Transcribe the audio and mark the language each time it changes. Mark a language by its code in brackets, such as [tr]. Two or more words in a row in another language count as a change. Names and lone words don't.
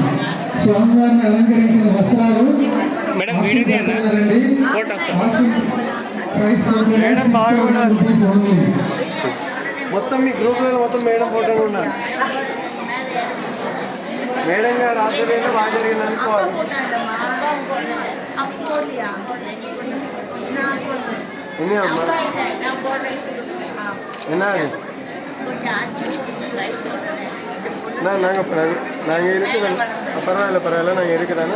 [te] స్వామివారిని అలంకరించిన వస్త్రాలు మొత్తం మీ గ్రూప్లో మొత్తం మేడం ఫోటోలు ఉన్నారు. మేడం గారు ఆధ్వర్యంలో బాగా జరిగింది అనుకోవాలి. [ta] என்ன அம்மா என்ன நாங்கள் இருக்கிறோம். பரவாயில்ல பரவாயில்ல நாங்கள் இருக்கிறாங்க.